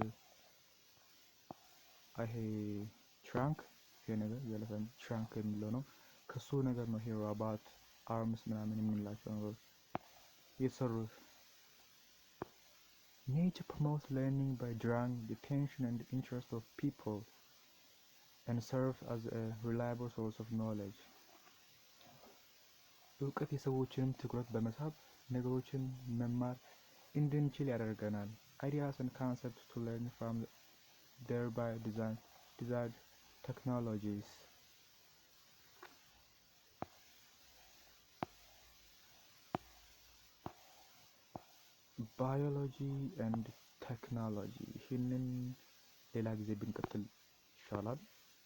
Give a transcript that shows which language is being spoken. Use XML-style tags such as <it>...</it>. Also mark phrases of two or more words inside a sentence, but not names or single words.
<am>ይሄ ትራንክ ይሄ ነገር የኤሌፈንት ትራንክ የሚለው ነው። ከሱ ነገር ነው ይሄ ሮቦት አርምስ ምናምን የምንላቸው ነገሮች የተሰሩት።</am> <en>Nature promotes learning by drawing the attention and interest of people and serves as a reliable source of knowledge።</en> <am>እውቀት የሰዎችንም ትኩረት በመሳብ ነገሮችን መማር እንድንችል ያደርገናል።</am> <en>Ideas and concepts to learn from thereby desired technologies። biology and technology</en> <am>ይህንን ሌላ ጊዜ ብንቀጥል ይሻላል።</am>